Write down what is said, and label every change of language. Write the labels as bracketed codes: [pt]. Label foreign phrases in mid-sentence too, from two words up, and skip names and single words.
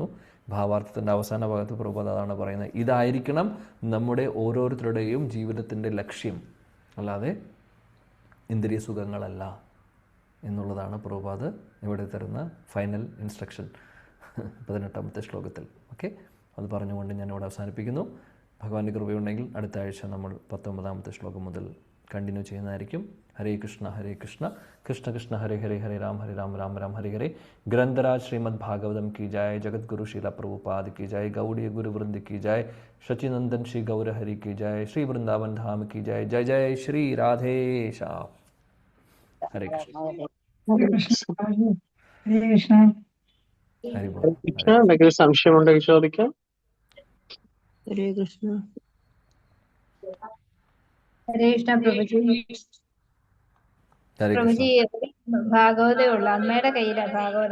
[ml] ഭാവാർത്ഥത്തിൻ്റെ അവസാന ഭാഗത്ത് പ്രഭുപാദ് അതാണ് പറയുന്നത്. ഇതായിരിക്കണം നമ്മുടെ ഓരോരുത്തരുടെയും ജീവിതത്തിൻ്റെ ലക്ഷ്യം, അല്ലാതെ ഇന്ദ്രിയ സുഖങ്ങളല്ല എന്നുള്ളതാണ് പ്രഭുപാദ് ഇവിടെ തരുന്ന [en] final instruction [ml] 18ാമത്തെ ശ്ലോകത്തിൽ. ഓക്കെ, അത് പറഞ്ഞുകൊണ്ട് ഞാൻ ഇവിടെ അവസാനിപ്പിക്കുന്നു. ഭഗവാന്റെ കൃപയുണ്ടെങ്കിൽ അടുത്ത ആഴ്ച നമ്മൾ 19ാമത്തെ ശ്ലോകം മുതൽ കണ്ടിന്യൂ ചെയ്യുന്നതായിരിക്കും. [sa] ഹരേ കൃഷ്ണ ഹരേ കൃഷ്ണ കൃഷ്ണ കൃഷ്ണ ഹരേ ഹരേ ഹരേ രാം രാം രാം ഹരേ ഹരേ. [hi] ഗ്രന്ഥരാജ് ശ്രീമദ് ഭാഗവതം की जय, जगतगुरु श्रीला प्रभुपाद की जय, गौड़ीय गुरु वृंद की जय, शचिनंदन श्री गौर हरि की जय, श्री वृंदावन धाम की जय. जय जय श्री राधे श्याम. हरे कृष्ण. [ml] ഹരേ കൃഷ്ണ. ഹരി ബോൾ. എന്തെങ്കിലും സംശയമുണ്ടെങ്കിൽ ചോദിക്കാം. ഹരേ കൃഷ്ണ. ഹരേ കൃഷ്ണ പ്രഭുജി. ഹരേ കൃഷ്ണ. പ്രഭുജി ഭാഗവതേ ഉള്ളു, അമ്മയുടെ കയ്യിലാ ഭാഗവതം.